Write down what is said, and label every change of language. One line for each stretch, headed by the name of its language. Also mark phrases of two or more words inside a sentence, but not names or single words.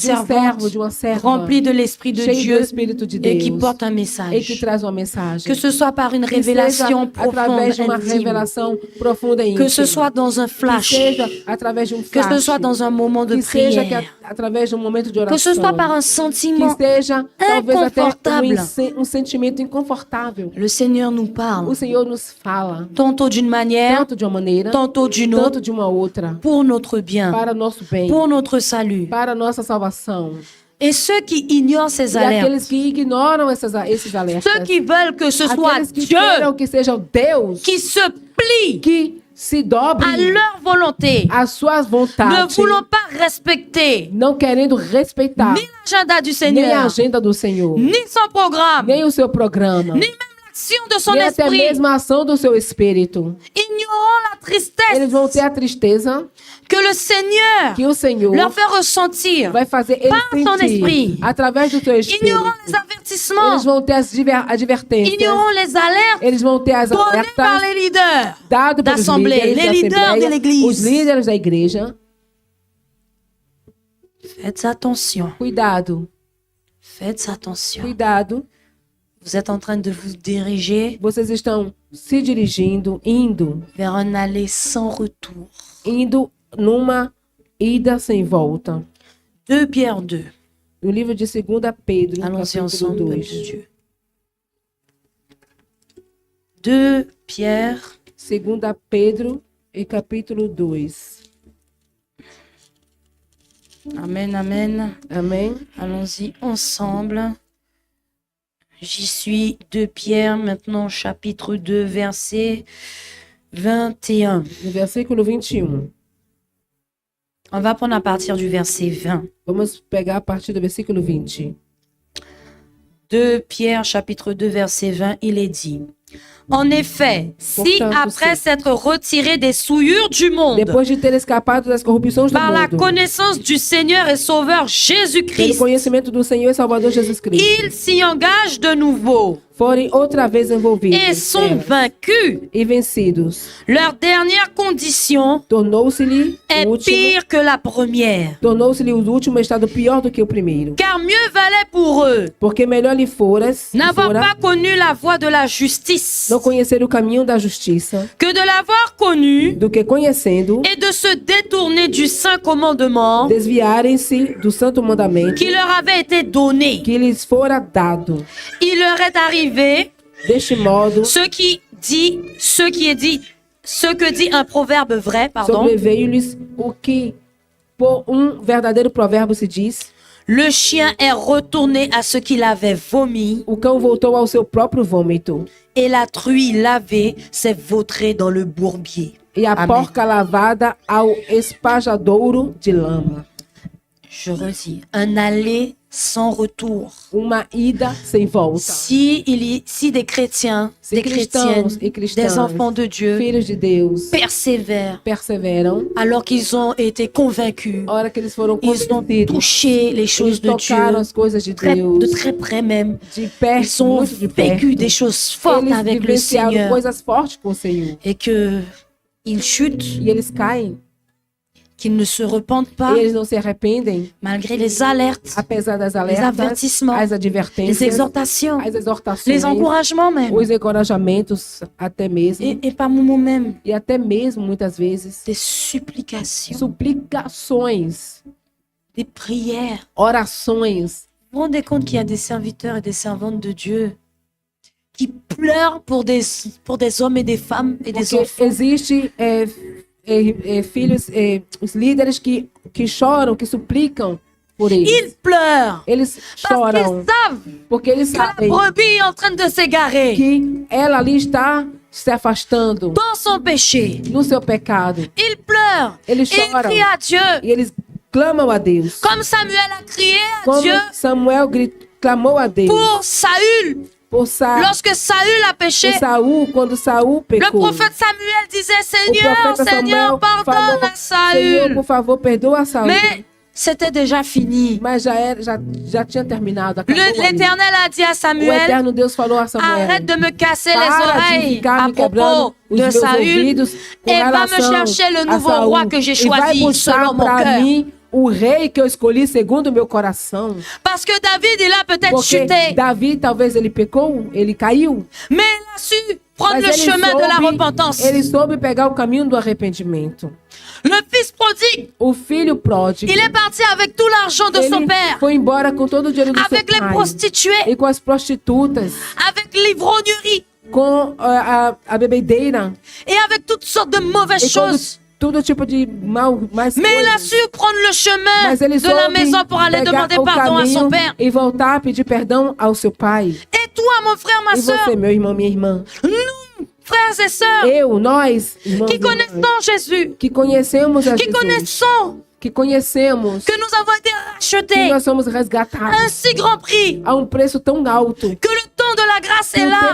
Portuguese: de um servo,
French: servante
Portuguese: de uma serva
French: rempli de l'Esprit de
Portuguese: cheio do
French: Dieu
Portuguese: Espírito de
French: et qui
Portuguese: Deus
French: porte un
Portuguese: e que
French: message.
Portuguese: traz uma mensagem.
French: Que ce soit par une
Portuguese: Que
French: révélation
Portuguese: seja através de
French: profonde,
Portuguese: uma
French: intime.
Portuguese: revelação profunda e
French: Que
Portuguese: íntima.
French: ce soit dans un
Portuguese: Que
French: flash.
Portuguese: seja através de um
French: Que
Portuguese: flash.
French: ce soit dans un moment de
Portuguese: Que seja
French: prière.
Portuguese: através de um momento de oração.
French: Que ce soit par un
Portuguese: Que
French: sentiment.
Portuguese: seja talvez até
French: inconfortable.
Portuguese: um sentimento inconfortável.
French: Le Seigneur nous
Portuguese: O
French: parle,
Portuguese: Senhor nos fala
French: tantôt d'une manière,
Portuguese: tanto de uma maneira,
French: tantôt d'une autre,
Portuguese: tanto de uma outra,
French: pour notre bien,
Portuguese: para nosso bem,
French: pour notre salut.
Portuguese: para nossa salvação.
French: Et ceux qui ignorent ces
Portuguese: E aqueles
French: alertes,
Portuguese: que ignoram esses alertas,
French: ceux qui veulent que ce soit
Portuguese: aqueles que
French: Dieu
Portuguese: queiram que seja Deus
French: qui se plie
Portuguese: que se dobre
French: à leur volonté,
Portuguese: às suas
French: ne
Portuguese: vontades,
French: voulant pas respecter
Portuguese: não querendo respeitar
French: ni l'agenda du
Portuguese: nem a
French: Seigneur,
Portuguese: agenda do Senhor,
French: ni son programme,
Portuguese: nem o seu programa,
French: ni même l'action de son
Portuguese: nem até
French: esprit,
Portuguese: mesmo a ação do seu Espírito.
French: ignorant la tristesse
Portuguese: Eles vão ter a tristeza
French: que le Seigneur
Portuguese: que o Senhor
French: leur fait ressentir,
Portuguese: vai fazer eles
French: par son
Portuguese: sentir
French: esprit,
Portuguese: através do seu Espírito.
French: ignorant les avertissements,
Portuguese: Eles vão ter as advertências,
French: ignorant les alertes
Portuguese: eles vão ter as
French: données par
Portuguese: alertas
French: les leaders
Portuguese: dadas pelos
French: d'assemblée,
Portuguese: líderes
French: les
Portuguese: da
French: leaders de
Portuguese: Assembleia,
French: l'Église.
Portuguese: os líderes da igreja.
French: Faites attention,
Portuguese: Cuidado,
French: faites attention.
Portuguese: cuidado.
French: Vous êtes en train de vous diriger
Portuguese: Vocês estão se dirigindo, indo
French: vers un aller sans retour.
Portuguese: numa ida sem volta.
French: 2 Pierre 2.
Portuguese: No livro de 2 Pedro,
French: Allons-y
Portuguese: capítulo
French: ensemble, peuple
Portuguese: 2.
French: de Dieu. 2 Pierre
Portuguese: 2 Pedro e capítulo 2.
French: Amen, amen.
Portuguese: Amém?
French: Allons-y ensemble. J'y suis 2 Pierre, maintenant chapitre 2, verset 21.
Portuguese: No versículo 21.
French: On va prendre à partir du verset 20.
Portuguese: Vamos pegar a partir do versículo 20.
French: 2 Pierre, chapitre 2, verset 20, il est dit: En effet, si
Portuguese: Portanto,
French: après
Portuguese: sim.
French: s'être retiré des souillures du monde,
Portuguese: Depois de ter escapado das corrupções do
French: par la
Portuguese: mundo,
French: connaissance du Seigneur et Sauveur
Portuguese: pelo
French: Jésus-Christ,
Portuguese: conhecimento do Senhor e Salvador Jesus Cristo,
French: il s'y engage de nouveau
Portuguese: forem outra vez envolvidos
French: et sont
Portuguese: nelas
French: vaincus,
Portuguese: e vencidos,
French: leur dernière condition
Portuguese: tornou-se-lhe
French: est
Portuguese: o último,
French: pire que la première.
Portuguese: tornou-se-lhe o último estado pior do que o primeiro.
French: Car mieux valait pour eux
Portuguese: Porque melhor lhe
French: n'avoir
Portuguese: fora
French: pas connu la voie de la justice
Portuguese: não conhecer o caminho da justiça
French: que de l'avoir connue
Portuguese: do que conhecendo
French: et de se détourner du saint commandement
Portuguese: desviarem-se do santo mandamento
French: qui leur avait été donné.
Portuguese: que lhes fora dado.
French: Il leur est arrivé
Portuguese: Deste modo,
French: ce que dit un proverbe vrai, pardon.
Portuguese: sobreveio-lhes o que por verdadeiro provérbio se diz:
French: Le chien est retourné à ce qu'il avait vomi
Portuguese: o cão voltou ao seu próprio vômito
French: et la truie lavée s'est vautrée dans le bourbier.
Portuguese: e a Amém. porca lavada ao espajadouro de lama.
French: Je redis, un aller sans retour.
Portuguese: Uma ida sem volta.
French: Si des chrétiens,
Portuguese: Se
French: des chrétiennes,
Portuguese: cristãos e cristãs,
French: des enfants de Dieu
Portuguese: filhos de Deus,
French: persévèrent
Portuguese: perseveram,
French: alors qu'ils ont été convaincus,
Portuguese: a hora que eles foram
French: ils ont
Portuguese: convertidos,
French: touché les
Portuguese: eles
French: choses de Dieu,
Portuguese: tocaram as coisas de de Deus,
French: très près même.
Portuguese: de perto,
French: Ils ont
Portuguese: muito de
French: vécu
Portuguese: perto.
French: des choses fortes
Portuguese: Eles
French: avec le
Portuguese: vivenciaram
French: Seigneur
Portuguese: coisas fortes com o Senhor.
French: et que ils chutent,
Portuguese: E eles caem,
French: qu'ils ne se repentent pas
Portuguese: e eles não se arrependem,
French: malgré les alertes,
Portuguese: apesar das
French: les
Portuguese: alertas,
French: avertissements,
Portuguese: as
French: les
Portuguese: advertências,
French: exhortations,
Portuguese: as exortações,
French: les encouragements même.
Portuguese: os encorajamentos, até mesmo,
French: Et par moments même,
Portuguese: e até mesmo, muitas vezes,
French: des supplications,
Portuguese: suplicações,
French: des prières.
Portuguese: orações.
French: Vous vous rendez compte qu'il y a des serviteurs et des servantes de Dieu qui pleurent pour des hommes et des femmes et des
Portuguese: Porque
French: enfants.
Portuguese: existe filhos, os líderes que choram, que suplicam por eles.
French: Ils pleurent
Portuguese: Eles
French: parce
Portuguese: choram
French: qu'ils savent
Portuguese: porque eles
French: que la
Portuguese: sabem
French: brebis est en train de s'égarer
Portuguese: que ela ali está se afastando
French: dans son péché.
Portuguese: no seu pecado.
French: Ils pleurent et
Portuguese: Eles
French: ils
Portuguese: choram
French: crient à Dieu
Portuguese: e eles clamam a Deus.
French: comme Samuel a crié à
Portuguese: Como
French: Dieu
Portuguese: Samuel clamou a Deus
French: pour Saül.
Portuguese: por
French: Lorsque Saül a péché,
Portuguese: Saul, quando Saul
French: le
Portuguese: pecou.
French: prophète Samuel disait,
Portuguese: O
French: Seigneur,
Portuguese: profeta
French: Seigneur,
Portuguese: Samuel
French: pardonne
Portuguese: falou:
French: à
Portuguese: Senhor,
French: Saül.
Portuguese: por favor, perdoa Saul.
French: Mais c'était déjà fini.
Portuguese: Mas já tinha terminado. Acabou ali.
French: L'Éternel a dit à
Portuguese: O
French: Samuel,
Portuguese: eterno Deus falou a Samuel:
French: arrête de me casser les
Portuguese: para de
French: oreilles
Portuguese: ficar
French: à
Portuguese: me quebrando
French: propos
Portuguese: os
French: de
Portuguese: meus
French: Saül
Portuguese: ouvidos com
French: et va me
Portuguese: relação
French: chercher le
Portuguese: a
French: nouveau
Portuguese: Saul,
French: roi que j'ai
Portuguese: e vai
French: choisi
Portuguese: buscar
French: selon mon
Portuguese: para
French: cœur.
Portuguese: mim o rei que eu escolhi segundo o meu coração.
French: Parce que David, il a peut-être
Portuguese: Porque
French: chuté,
Portuguese: Davi, talvez ele pecou, ele caiu.
French: mais il a su prendre
Portuguese: Mas
French: le
Portuguese: ele
French: chemin de la
Portuguese: soube,
French: repentance.
Portuguese: ele soube pegar o caminho do arrependimento.
French: Le fils prodigue,
Portuguese: O filho pródigo,
French: il est parti avec tout l'argent de son
Portuguese: ele
French: père,
Portuguese: foi embora com todo o dinheiro do
French: avec
Portuguese: seu
French: les
Portuguese: pai.
French: prostituées,
Portuguese: E com as prostitutas,
French: avec l'ivrognerie
Portuguese: com a bebedeira,
French: et avec toutes sortes de mauvaises
Portuguese: e com
French: choses.
Portuguese: todo tipo de mais
French: Mais il a
Portuguese: coisas.
French: su prendre le chemin
Portuguese: Mas ele
French: de la
Portuguese: soube
French: maison pour aller
Portuguese: pegar
French: demander
Portuguese: o
French: pardon à son
Portuguese: caminho
French: père.
Portuguese: e voltar a pedir perdão ao seu pai.
French: Et toi, mon frère, ma
Portuguese: E
French: soeur,
Portuguese: você, meu irmão, minha irmã,
French: nous, frères et sœurs,
Portuguese: nós, irmãos
French: qui
Portuguese: e irmãs,
French: connaissons Jésus,
Portuguese: que conhecemos a
French: qui
Portuguese: Jesus,
French: connaissons
Portuguese: que conhecemos
French: que nous avons été
Portuguese: que
French: rachetés
Portuguese: nós somos
French: à un
Portuguese: resgatados
French: si grand prix,
Portuguese: a preço tão alto,
French: que le temps de la grâce
Portuguese: que
French: est
Portuguese: o
French: là